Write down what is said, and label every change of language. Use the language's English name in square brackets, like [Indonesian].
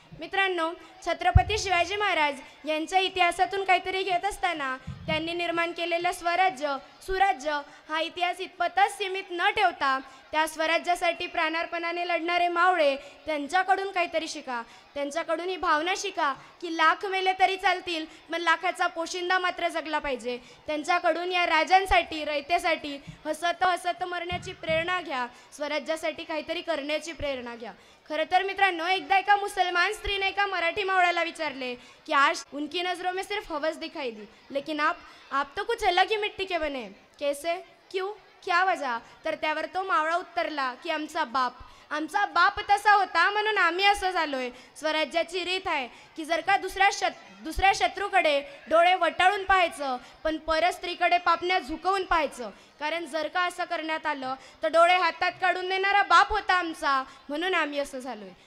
[Marathi] मित्रांनो, छत्रपती शिवाजी महाराज यांच्या इतिहासातून काहीतरी घेत असताना त्यांनी निर्माण केलेलं स्वराज्य, सुराज्य हा इतिहास इतपतच सीमित न ठेवता त्या स्वराज्यासाठी प्राणार्पणाने लढणारे मावळे त्यांच्याकडून काहीतरी शिका. त्यांच्याकडून ही भावना शिका की लाख मेले तरी चालतील पण लाखाचा पोशिंदा मात्र जगला पाहिजे. त्यांच्याकडून या राजांसाठी, रयतेसाठी हसत हसत मरण्याची प्रेरणा घ्या. स्वराज्यासाठी काहीतरी करण्याची प्रेरणा घ्या. खरं तर मित्रांनो, एकदा एका मुसलमान स्त्रीने एका मराठी मावळ्याला विचारले की [Hindi] आज उनकी नजरों में सिर्फ हवस दिखाई दी, लेकिन आप तो कुछ अलग ही मिट्टी के बने, कैसे, क्यों, क्या वजह. [Marathi] तर त्यावर तो मावळा उत्तरला की आमचा बाप तसा होता म्हणून आम्ही असं झालोय. स्वराज्याची रीत आहे की जर का दुसऱ्या शत्रूकडे डोळे वटाळून पाहायचं पण परस्त्रीकडे पापण्या झुकवून पाहायचं. कारण जर का असं करण्यात आलं तर डोळे हातात काढून देणारा बाप होता आमचा, म्हणून आम्ही असं झालोय.